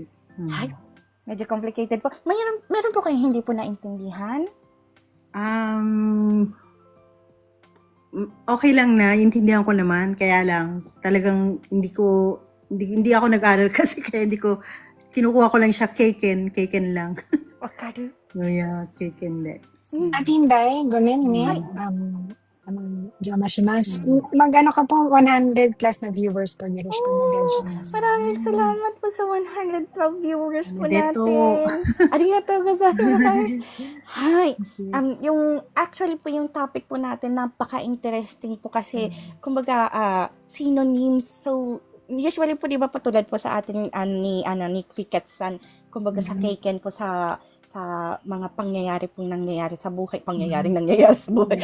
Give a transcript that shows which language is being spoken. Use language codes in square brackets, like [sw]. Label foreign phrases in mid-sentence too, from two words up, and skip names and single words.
[tl] Ay, medyo complicated po. Meron po kayong hindi po naintindihan? Okay lang na, intindihan ko naman, kaya lang talagang hindi ako nag-aral kasi kaya kinukuha ko lang siya keiken lang. Wakaru. [ja] Yeah, keiken de. Atinday, ごめんね。邪魔します. [tl] Mag-ano ka po, 100 plus na viewers po. [ja] よろしくお願いします. [tl] Maraming salamat po sa 112 viewers po Arigato. natin. [ja] ありがとうございます. [tl] Hi. Yung actually po yung topic po natin napaka-interesting po kasi kumbaga synonyms. So usually po 'di ba patulad po sa atin ni Cricket-san, kumbaga sa keiken po sa mga pangyayari pong nangyayari sa buhay, nangyayari sa buhay.